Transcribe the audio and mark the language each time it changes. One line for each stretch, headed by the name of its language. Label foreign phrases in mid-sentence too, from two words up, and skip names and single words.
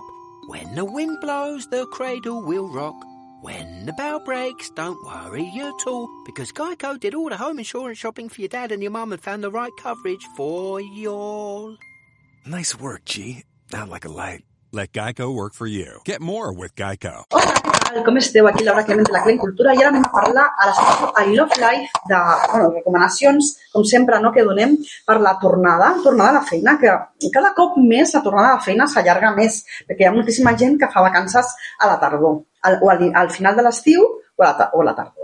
English: When the wind blows, the cradle will rock. When the bell breaks, don't worry at all, because Geico did all the home insurance shopping for your dad and your mum and found the right coverage for you all. Nice work, G. Not like a light. Let Geico work for you. Get more with Geico.
Catalan: Hola, què tal? Com esteu? Aquí Laura Clement de la Clement Cultura i ara anem a parlar a la secció I Love Life de recomanacions, com sempre, no, que donem per la tornada de feina, que cada cop més la tornada de feina s'allarga més, perquè hi ha moltíssima gent que fa vacances a la tardor, o al final de l'estiu o a la tardor.